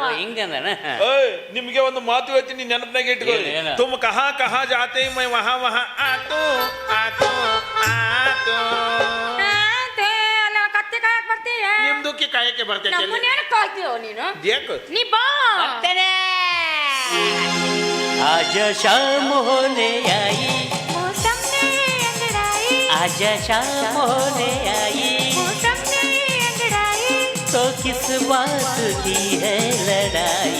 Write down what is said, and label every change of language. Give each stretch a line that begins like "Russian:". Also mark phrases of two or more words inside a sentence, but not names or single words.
Kannada: ಹಿಂಗಂದ. ನಿಮ್ಗೆ ಒಂದು ಮಾತು ಹೇಳ್ತೀನಿ, ನೆನಪಿನಾಗ ಇಟ್ಕೊಳ್ಳಿ.
Hindi: तुम कहाँ जाते मैं वहाँ आता.
Kannada: ಕತ್ತಿ ಕಾಯಕ್ ಬರ್ತೀಯ? ನಿಮ್ದುಕ್ಕೆ ಕಾಯಕ್ಕೆ ಬರ್ತೈತೆ. ನೀನು ಯಾಕೆ ನೀ ಬಾ.
Hindi: आज शाम होने आई, मौसम ने अंगड़ाई. आज शाम होने आई, मौसम ने अंगड़ाई. तो किस बात की है लड़ाई?